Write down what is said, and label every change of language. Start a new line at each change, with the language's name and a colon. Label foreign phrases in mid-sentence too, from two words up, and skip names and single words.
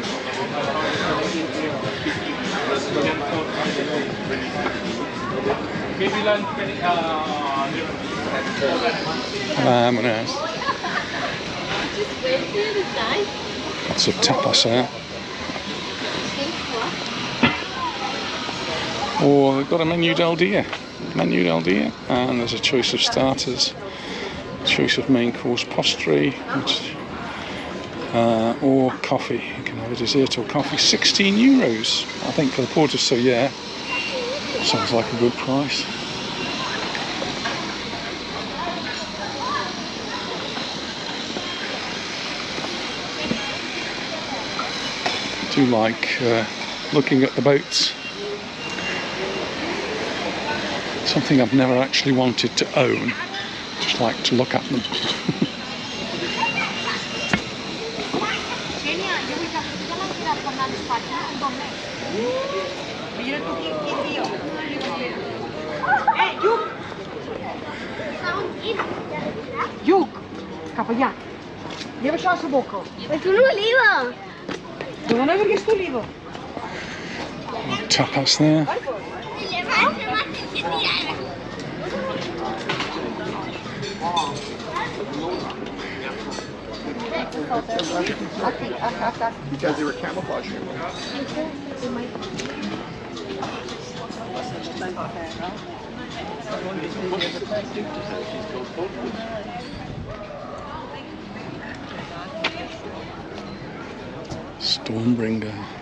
English: Lots of tapas there. Oh, they've got a
Catalan: menu del dia.
English: And there's a choice of starters, choice of main course postre, or coffee. You can have a dessert or coffee. €16, I think, for the port of Sóller. Sounds like a good price. I do like looking at the boats. Something I've never actually wanted to own, just like to look at them.
Catalan: Yuk, cap allà. Lleva això a la boca. És una oliva. Dona perquè és oliva.
English: Tapas there. Because they were camouflaging it. Stormbringer.